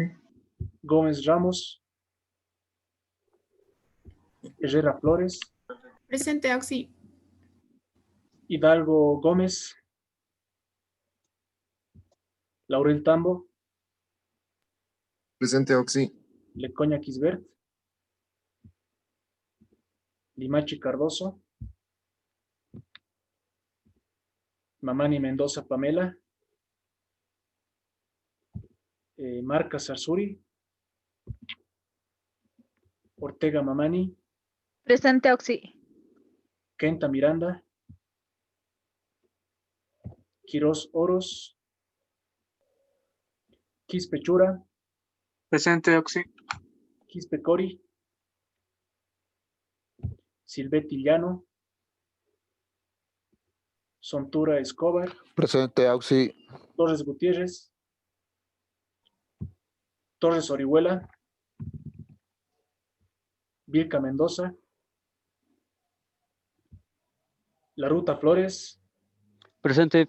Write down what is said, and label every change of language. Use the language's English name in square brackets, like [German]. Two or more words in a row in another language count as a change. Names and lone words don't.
[Spanish] Gómez Ramos. Herrera Flores. Presente, Oxy. Hidalgo Gómez. Laurel Tambo. Presente, Oxy. Lecoña Quisbert. Limachi Cardoso. Mamani Mendoza Pamela. Marca Sarsuri. Ortega Mamani. Presente, Oxy. Kenta Miranda. Quiroz Oros. Quispe Chura. Presente, Oxy. Quispe Cori. Silvetti Llano. Sontura Escobar. Presente, Auxi. Torres Gutiérrez. Torres Orihuela. Vilca Mendoza. La Ruta Flores. Presente,